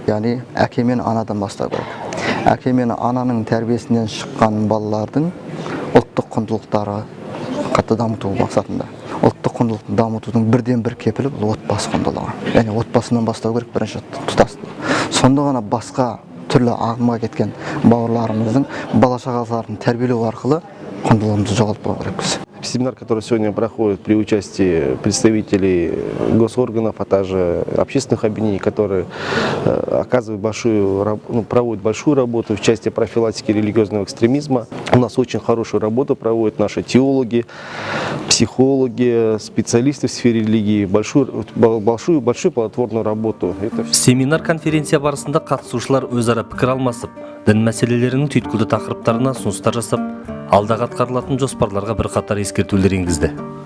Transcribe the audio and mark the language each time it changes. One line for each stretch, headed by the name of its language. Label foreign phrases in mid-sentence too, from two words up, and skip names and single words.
Kazakh: Яғни әке мен анадан бастау керек. Әке мен ананың тәрбиесінен шыққан балалардың ұлттық құндылықтары қатты дамыту мақсатында. Ұлттық құндылықты дамытудың бірден бір кепілі бұл отбасы құндылығы. Яғни отбасынан бастау керек бірінші тұтастық. Сонда ғана басқа түрлі ағымға кеткен бауырларымыздың бала шағаларын тәрбиелеу арқылы құндылығымызды жоғалтпау керекпіз.
Russian: Семинар, который сегодня проходит при участии представителей госорганов, а также общественных объединений, которые проводят большую работу в части профилактики религиозного экстремизма. У нас очень хорошую работу проводят наши теологи, психологи, специалисты в сфере религии, большую плодотворную работу.
Kazakh: Семинар-конференция барысында қатысушылар өзара пікір алмасып, дін мәселелерінің түйткілді тақырыптарына ұсыныстар жасап, алдағы атқарылатын жоспарларға бірқатар ескертулер енгізді.